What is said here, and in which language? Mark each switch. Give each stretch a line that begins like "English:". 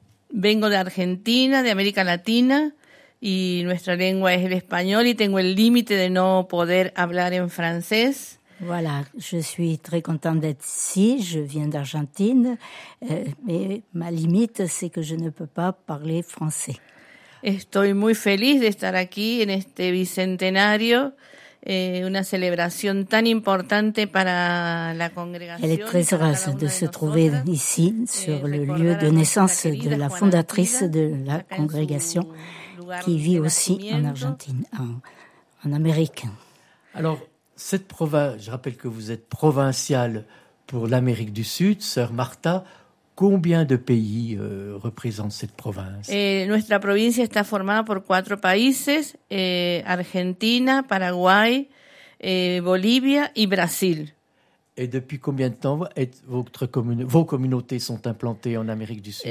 Spanish: Vengo de Argentina, de América Latina, y nuestra lengua es el español, y tengo el límite de no poder hablar en francés.
French: Voilà, je suis très contente d'être ici, je viens d'Argentine, mais ma limite, c'est que je ne peux pas parler français.
Spanish: Estoy muy feliz de estar aquí en este bicentenario, una celebración tan importante para la congregación.
French: Elle est très heureuse de se trouver ici, sur le lieu de naissance de la fondatrice de la congrégation, qui vit aussi en Argentine, en Amérique. Alors, cette province, je rappelle que vous êtes provinciale pour l'Amérique du Sud, sœur Martha. Combien de pays représentent cette province?
Spanish: Nuestra provincia está formada por cuatro países, Argentina, Paraguay, Bolivia y Brasil.
French: Et depuis combien de temps vos communautés sont implantées en Amérique du Sud?